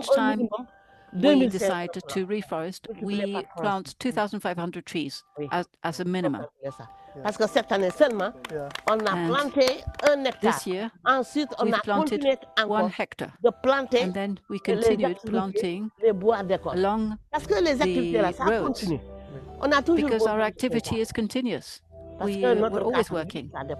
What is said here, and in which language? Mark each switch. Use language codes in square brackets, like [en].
[en] Each time we decide to reforest, we plant 2,500 trees as a minimum. [fr] Parce que cette année seulement, on a planté 1 hectare. [en] This year, we've planted 1 hectare. And then we continued planting along the roads, because our activity is continuous. We're always working.